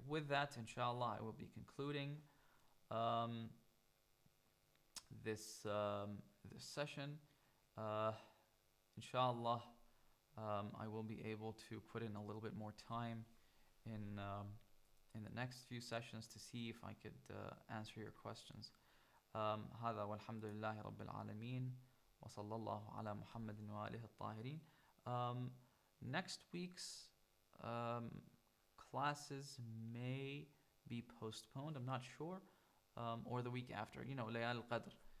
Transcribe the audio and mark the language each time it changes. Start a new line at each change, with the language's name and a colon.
English: With that, inshallah, I will be concluding um, this session. Inshallah, I will be able to put in a little bit more time in the next few sessions to see if I could answer your questions.
Arabic: هذا والحمد لله رب العالمين وصلى الله على محمد وآله الطاهرين.
English: Next week's classes may be postponed. I'm not sure. Or the week after. You know, Layal al-Qadr.